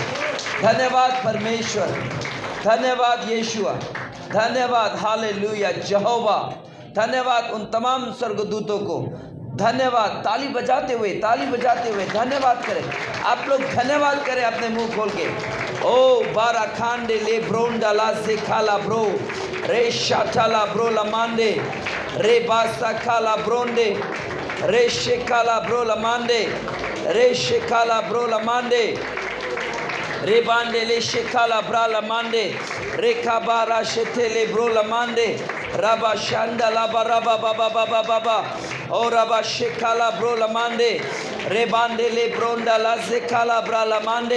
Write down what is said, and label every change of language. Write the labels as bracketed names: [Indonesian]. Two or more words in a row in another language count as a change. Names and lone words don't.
[Hindi] धन्यवाद परमेश्वर, धन्यवाद यीशुआ, धन्यवाद हालेलुया यहोवा, धन्यवाद उन तमाम स्वर्गदूतों को, धन्यवाद। ताली बजाते हुए धन्यवाद करें। आप लोग धन्यवाद करें अपने मुंह खोल के। ओ बारा खांडे ले ब्रोंडा ला से खाला ब्रो रे शाटाला ब्रो लमांडे रे बासा खाला ब्रोंडे रे शेखाला ब्रो लमांडे रे शेखाला ब्रो लमांडे रे बांडे ले शेखाला ब्रा लमांडे रे खाबारा शेथेले ब्रो लमांडे रबा शांडा लाबा रबा बाबा बाबा बाबा और रबा शेखाला ब्रो लमांडे रे बांडे ले ब्रोंडा ला शेखाला ब्रा लमांडे।